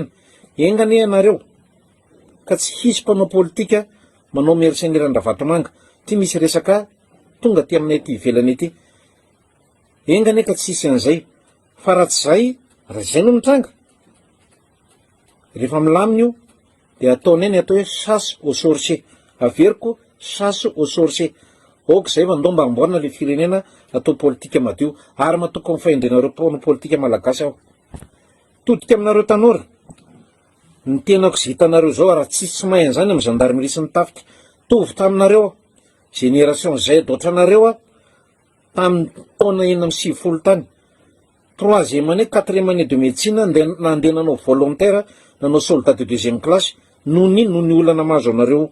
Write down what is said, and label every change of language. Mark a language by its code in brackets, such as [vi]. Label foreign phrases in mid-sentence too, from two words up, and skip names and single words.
[mg] Engane anareo, ka tsy hisy mpanao politika manao mercenaire Vatomanga, ty misy resaka tonga ty aminay ty ivelany ity. Engane ka tsy hisy an'izay, fa raha tsy zay, raha zay no mitranga. Rehefa milamina io, dia ataonay ny atao hoe [fr] chasse aux sorciers. [mg] Averiko [fr] chasse aux sorciers. [mg] Oka zay vandao mba amboarina le firenena atao politika madio, ary matoko amin'ny fahendrenareo mpanao politika malagasy aho. Todika aminareo tanora, ny tenako zay hitanareo zao, raha tsy mahay an'izany amin'ny gendarmerie sy ny tafika, tovy taminareo, [fr] génération Z [mg] ohatranareo tamin'ny taona 9 tany, [fr] 3e année, 4e année de médecine, [mg] nandeha nanao volontaire, nanao [fr] soldat de 2e classe, [mg] noho ny olana mahazo anareo.